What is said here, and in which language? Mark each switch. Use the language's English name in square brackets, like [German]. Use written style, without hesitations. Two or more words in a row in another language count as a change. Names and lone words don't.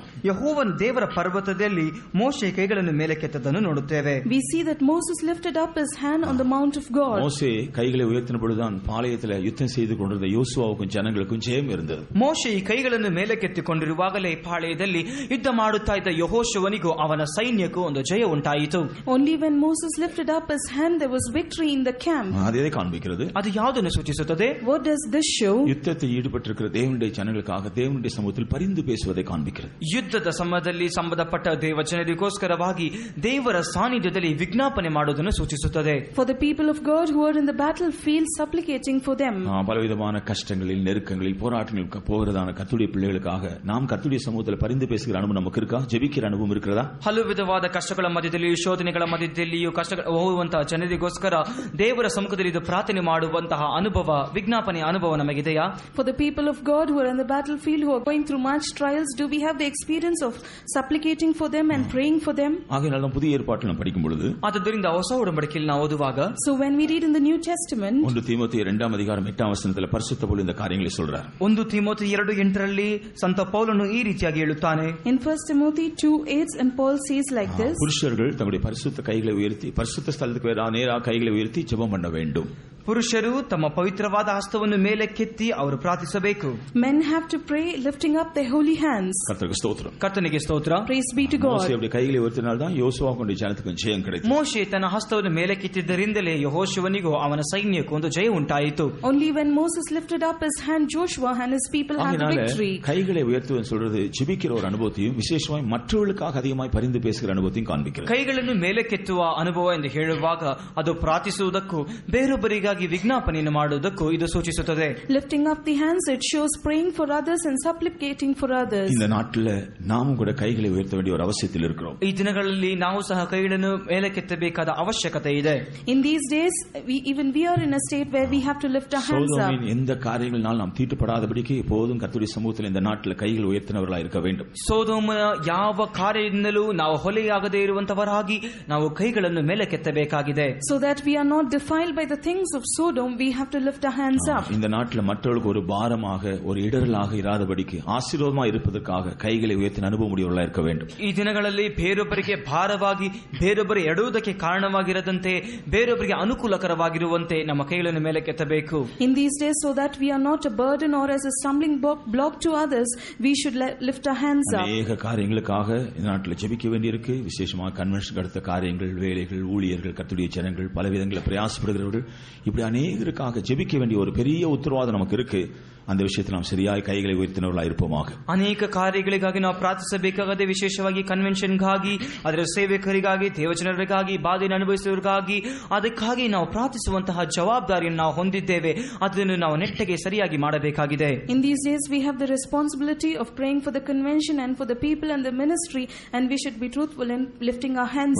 [Kannada] ಯೆಹೋವನ ದೇವರ ಪರ್ವತದಲ್ಲಿ ಮೋಶೆ ಕೈಗಳನ್ನು ಮೇಲಕ್ಕೆತ್ತದನ್ನು ನೋಡುತ್ತೇವೆ. [English] We see that Moses lifted up his hand on the mount of God. [Tamil] மோசே கைகளை உயர்த்தின பொழுதுதான் பாளையத்தில் யுத்தம் செய்து கொண்டிருந்த யோசுவாவுக்கும் ஜனங்களுக்கும் ஜெயம் இருந்தது. [Kannada] ಮೋಶೆ ಈ ಕೈಗಳನ್ನು ಮೇಲಕ್ಕೆತ್ತಿಕೊಂಡಿರುವಾಗಲೇ ಪಾಳೆಯದಲ್ಲಿ ಯುದ್ಧ ಮಾಡುತ್ತಾ ಇದ್ದ ಯೆಹೋಶುವನಿಗೂ ಅವನ ಸೈನ್ಯಕ್ಕೂ ಒಂದು ಜಯ ಉಂಟಾಯಿತು. [English] Only when Moses lifted up his hand, there was victory in the camp. [Tamil] அதே காண்பிக்கிறது. [Kannada] ಅದು ಯಾವುದನ್ನು ಸೂಚಿಸುತ್ತದೆ? [English] What does this show? [Tamil] யுத்தத்தில் ஈடுபட்டிருக்கிற தேவனுடைய ஜனங்களுக்காக தேவனுடைய சமூகத்தில் பரிந்து பேசுவதை காண்பிக்கிறது. [Kannada] ಯುದ್ಧದ ಸಮಯದಲ್ಲಿ ಸಂಬಂಧಪಟ್ಟ ದೇವ ಜನರಿಗೋಸ್ಕರವಾಗಿ ದೇವರ ಸಾನ್ನಿಧ್ಯದಲ್ಲಿ ವಿಜ್ಞಾಪನೆ ಮಾಡುವುದನ್ನು ಸೂಚಿಸುತ್ತದೆ. [English] For the people of God who are in the battlefield, supplicating for them. [Tamil] பலவிதமான கஷ்டங்களில், நெருக்கங்களில், போராட்டங்களுக்கு போகிறதான கர்த்தருடைய பிள்ளைகளுக்காக நாம் கர்த்தருடைய சமூகத்தில் பரிந்து பேசுகிற அனுபவம் நமக்கு இருக்கா? ஜெபிக்கிற அனுபவம் இருக்கிறதா? [Kannada] ಹಲವು ವಿಧವಾದ ಕಷ್ಟಗಳ ಮಧ್ಯದಲ್ಲಿಯೂ, ಶೋಧನೆಗಳ ಮಧ್ಯದಲ್ಲಿಯೂ, ಹೋಗುವಂತಹ ಜನರಿಗೋಸ್ಕರ ದೇವರ ಸಮ್ಮುಖದಲ್ಲಿ ಪ್ರಾರ್ಥನೆ ಮಾಡುವಂತಹ ಅನುಭವ, ವಿಜ್ಞಾಪನೆ ಅನುಭವ ನಮಗಿದೆಯಾ? [English] For the people of God who are in the battlefield, who are going through much trials, do we have the experience of supplicating for them and praying for them? [Tamil] ஆகையால் நாம் புதிய ஏற்பாட்டில் நாம் படிக்கும் பொழுது, [Kannada] ಆದ್ದರಿಂದ ಹೊಸ ಒಡಂಬಡಿಕೆಯಲ್ಲಿ ನಾವು ಓದುವಾಗ, [English] so when we read in the New Testament, [Tamil] 1 தீமோத்தேயு 2:8 பரிசுத்த ಪೌಲ இந்த காரியங்களை சொல்றார். [Kannada] 1 ತಿಮೋಥೆಯ 2:8 ಸಂತ ಪೌಲನು ಈ ರೀತಿಯಾಗಿ ಹೇಳುತ್ತಾನೆ. [English] In 1 Timothy 2:8, and Paul says like this, [Tamil] புருஷர்கள் தங்களுடைய பரிசுத்த கைகளை உயர்த்தி பரிசுத்த ஸ்தலத்துக்கு நேராக கைகளை உயர்த்தி ஜெபம் பண்ண வேண்டும். [Kannada] ಪುರುಷರು ತಮ್ಮ ಪವಿತ್ರವಾದ ಹಸ್ತವನ್ನು ಮೇಲಕ್ಕೆತ್ತಿ ಅವರು ಪ್ರಾರ್ಥಿಸಬೇಕು. [English] Men have to pray lifting up their holy hands. [Tamil] கர்த்தருக்கு ஸ்தோத்திரம். [Kannada] ಕರ್ತನಿಗೆ ಸ್ತೋತ್ರ. [English] Praise be to God. [Tamil] மோசே அப்படி கைகளை உயர்த்தினால் தான் யோசுவாவுக்கு ஜனத்துக்கு ஜெயம் கிடைத்தது. [Kannada] ಮೋಶೆ ತನ್ನ ಹಸ್ತವನ್ನು ಮೇಲಕ್ಕೆತ್ತಿದ್ದರಿಂದಲೇ ಯೆಹೋಶುವನಿಗೂ ಅವನ ಸೈನ್ಯಕ್ಕೂ ಒಂದು ಜಯ ಉಂಟಾಯಿತು. [English] Only when Moses lifted up his hand, Joshua and his people had the victory. [Tamil] கைகளை உயர்த்துவது சொல்றது ஜெபிக்கிற ஒரு அனுபவத்தையும் விசேஷமாய் மற்றவர்களுக்காக அதிகமாய் பரிந்து பேசுகிற அனுபவத்தையும் காண்பிக்கிறது. [Kannada] ಕೈಗಳನ್ನು ಮೇಲಕ್ಕೆತ್ತುವ ಅನುಭವ ಎಂದು ಹೇಳುವಾಗ ಅದು ಪ್ರಾರ್ಥಿಸುವುದಕ್ಕೂ ಬೇರೊಬ್ಬರಿಗಾಗಿ ವಿಜ್ಞಾಪನೆಯನ್ನು ಮಾಡುವುದಕ್ಕೂ ಇದು ಸೂಚಿಸುತ್ತದೆ. [English] Lifting up the hands, it shows praying for others and supplicating for others. [Tamil] இந்த நாட்டில் நாமும் கூட கைகளை உயர்த்த வேண்டிய ஒரு அவசியத்தில் இருக்கிறோம். [Kannada] ಈ ದಿನಗಳಲ್ಲಿ ನಾವು ಸಹ ಕೈಗಳನ್ನು ಮೇಲಕ್ಕೆತ್ತಬೇಕಾದ ಅವಶ್ಯಕತೆ ಇದೆ. [English] In these days, we are in a state where we have to lift our hands up. [Tamil] சோதோமின் எந்த காரியங்களால் நாம் தீட்டுப்படாதபடிக்கு எப்போதும் கர்த்தருடைய சமூகத்தில் இந்த நாட்டில் கைகள் உயர்த்தினவர்களாக இருக்க வேண்டும். [Kannada] ಸೋದೋಮನ ಯಾವ ಕಾರ್ಯದಿಂದಲೂ ನಾವು ಹೊಲೆಯಾಗದೇ ಇರುವಂತವರಾಗಿ ನಾವು ಕೈಗಳನ್ನು ಮೇಲಕ್ಕೆತ್ತಬೇಕಾಗಿದೆ. [English] So that we are not defiled by the things of Sodom, we have to lift our hands up. [Tamil] இந்த நாட்டில் மற்றவர்களுக்கு ஒரு பாரமாக ஒரு இடரலாக இராதபடிக்கு ஆசீர்வாதமாக இருப்பதற்காக கைகளை உயர்த்தின அனுபவம் உடையவர்களாக இருக்க வேண்டும். [Kannada] ಈ ದಿನಗಳಲ್ಲಿ ಬೇರೊಬ್ಬರಿಗೆ ಭಾರವಾಗಿ ಬೇರೊಬ್ಬರು ಎಡುವುದಕ್ಕೆ ಕಾರಣವಾಗಿರದಂತೆ ಬೇರೊಬ್ಬರಿಗೆ ಅನುಕೂಲಕರವಾಗಿರುವಂತೆ ನಮ್ಮ ಕೈಗಳನ್ನು ಮೇಲಕ್ಕೆತ್ತಬೇಕು. [English] In these days, so that we are not a burden or as a stumbling block to others, we should lift our hands up. [Tamil] அநேக காரியங்களுக்காக இந்த நாட்டில் ஜெபிக்க வேண்டியிருக்கு. விசேஷமாக கன்வென்ஷன் அடுத்த காரியங்கள், வேலைகள், ஊழியர்கள், கர்த்தருடைய ஜனங்கள், பலவிதங்களில் பிரயாசப்படுகிறவர்கள், இப்படி அநேகருக்காக ஜெபிக்க வேண்டிய ஒரு பெரிய உத்தரவாதம் நமக்கு இருக்கு. அந்த விஷயத்தில் நாம் சரியாய் கைகளை உயர்த்தினவர்களாக இருப்போமாக. [Kannada] ಅನೇಕ ಕಾರ್ಯಗಳಿಗಾಗಿ ನಾವು ಪ್ರಾರ್ಥಿಸಬೇಕಾಗದೆ, ವಿಶೇಷವಾಗಿ ಕನ್ವೆನ್ಷನ್ಗಾಗಿ, ಅದರ ಸೇವಕರಿಗಾಗಿ, ದೇವಜನರಿಗಾಗಿ, ಬಾಧೆಯನ್ನು ಅನುಭವಿಸುವವರಿಗಾಗಿ, ಅದಕ್ಕಾಗಿ ನಾವು ಪ್ರಾರ್ಥಿಸುವಂತಹ ಜವಾಬ್ದಾರಿಯನ್ನು ನಾವು ಹೊಂದಿದ್ದೇವೆ. ಅದನ್ನು ನಾವು ನೆಟ್ಟಗೆ ಸರಿಯಾಗಿ ಮಾಡಬೇಕಾಗಿದೆ. [English] In these days, we have the responsibility of praying for the convention and for the people and the ministry, and we should be truthful in lifting our hands up.